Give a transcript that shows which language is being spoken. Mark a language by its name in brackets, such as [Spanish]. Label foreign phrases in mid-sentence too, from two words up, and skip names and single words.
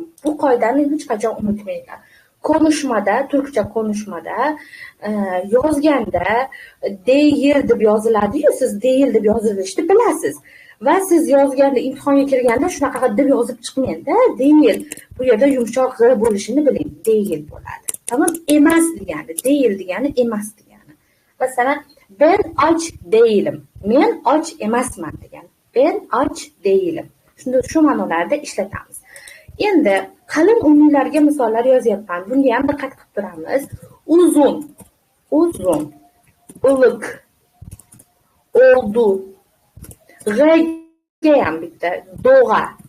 [Uzbek] Bu qoidani hech qachon unutmanglar. Konuşmada, turkcha konuşmada yozganda deyil deb yoziladi-yu, siz deyil deb yozilishni bilasiz. Va siz yozganda, imtihonga kirganda shunaqa deb yozib chiqmangda, deyil. Bu yerda yumshoq g' bo'lishini biling, deyil bo'ladi. Tamam, emas degani, deyil degani emas degani. Masalan, [Turkish] ben aç değilim. [Uzbek] Men och emasman degani. [Turkish] Ben och değilim. [Uzbek] Shunda shu ma'nolarda ishlatamiz. Endi qalin unlilarga misollar yozyapman. Bunga ham diqqat qilib turamiz. Uzun, iliq, oldu, g'ga ham bitta do'g'a.